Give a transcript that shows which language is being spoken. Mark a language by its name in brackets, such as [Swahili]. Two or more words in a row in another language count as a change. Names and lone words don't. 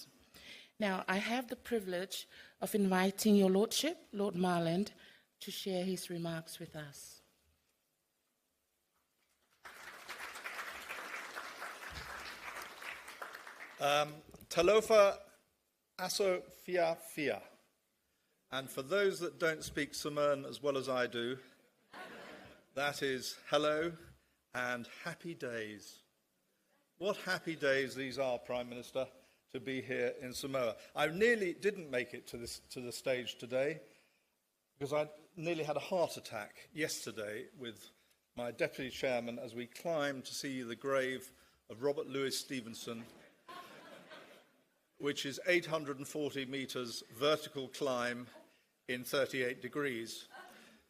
[English] Now, I have the privilege of inviting Your Lordship, Lord Marland, to share his remarks with us. [Samoan] Talofa aso fia fia. [English] And for those that don't speak Samoan as well as I do, that is hello and happy days. What happy days these are, Prime Minister, to be here in Samoa. I nearly didn't make it to the stage today because I nearly had a heart attack yesterday with my Deputy Chairman as we climbed to see the grave of Robert Louis Stevenson, which is 840 metres vertical climb in 38 degrees.